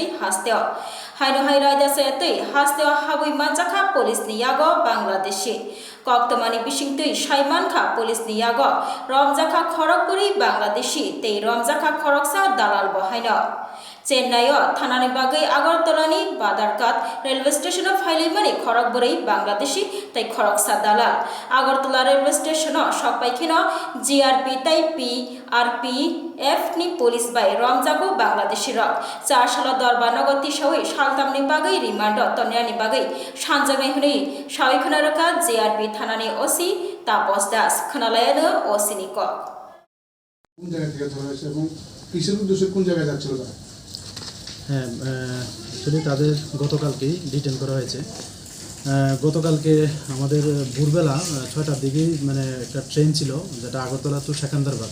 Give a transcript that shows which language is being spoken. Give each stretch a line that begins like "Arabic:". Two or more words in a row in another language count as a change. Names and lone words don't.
Kok Borok: हास्तेव हाइनोहाय रायदासायातै हास्तेव हाबै मानजाखा पुलिस नियागो बांलादेशी कक्तमानी बिसिंतै साइमानखा पुलिस नियागो रमजाखा खरगपुरी बांलादेशी तै रमजाखा खरगसा दालाल बहायनो चेन्नाई थानानि बागै आगरतलानि बादारकाट रेलवे स्टेशन फाइलैमानि खरगबुरै बांलादेशी तै खरगसा दालाल आगरतला रेलवे स्टेशन सकपाइखेनो जीआरपी तै PRPF नि पुलिस बाय रमजागो बांलादेशी रक 4 साल दरबा नगति सवै सालतामनि बागै रिमान्ड तन्यानि बागै सानजानाय हुनै सावैखना रका जीआरपी थानानि ओसि तापस दास खोनालायानो ओसिनि क
Bangla: কোন জায়গা থেকে ধরা হয়েছে এবং কিসের উদ্দেশ্যে কোন জায়গায় যাচ্ছিল তারা? হ্যাঁ, আসলে তাদের গতকালকেই ডিটেন করা হয়েছে। গতকালকে আমাদের ভোরবেলা 6টার দিকেই মানে একটা ট্রেন ছিল যেটা আগরতলা টু সেকেন্দ্রাবাদ।